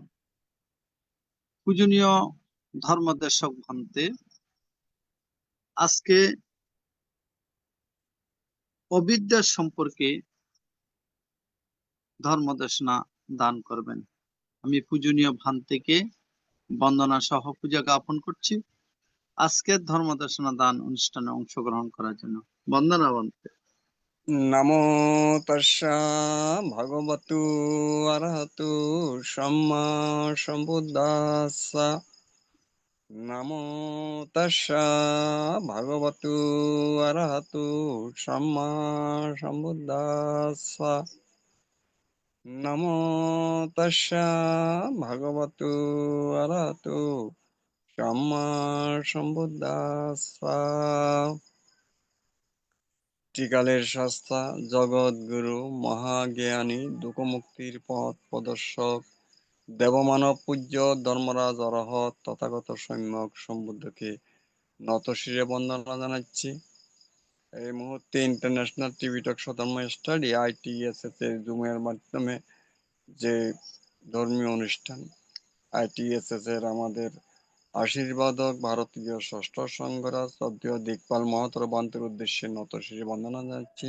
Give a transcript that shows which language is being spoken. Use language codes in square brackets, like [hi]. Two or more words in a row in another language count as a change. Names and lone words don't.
[bn] পূজনীয় ধর্মদেশক ভান্তে, আজকে অবিদ্যা সম্পর্কে ধর্মদেশনা দান করবেন। আমি পূজনীয় ভান্তেকে বন্দনা সহ পূজা জ্ঞাপন করছি আজকের ধর্মদেশনা দান অনুষ্ঠানে অংশগ্রহণ করার জন্য। বন্দনা ভান্তে। [pi] নমো তস্যা ভগবতু অরহতু সম্মা সম্বুদ্ধাস্সা। নমো তস্যা ভগবতু অরহতু সম্মা সম্বুদ্ধাস্সা। নমো তস্যা ভগবতু অরহতু সম্মা সম্বুদ্ধাস্সা। [bn] ত্রিকালের শাস্তা, জগৎগুরু, মহাজ্ঞানী, দুঃখমুক্তির পথ প্রদর্শক, দেবমানব পূজ্য ধর্মরাজ অরহত তথাগত সম্যক সম্বুদ্ধকে নতশিরে বন্দনা জানাচ্ছি। এই মুহূর্তে ইন্টারন্যাশনাল ত্রিপিটক স্বধর্ম স্টাডি ITSS এর জুমের মাধ্যমে যে ধর্মীয় অনুষ্ঠান, ITSS এর আমাদের আশীর্বাদক ভারতীয় ষষ্ঠ সংঘরাজ শ্রদ্ধেয় দিকপাল মহাতর বান্তের উদ্দেশ্যে নতশিরে বন্দনা জানাচ্ছি।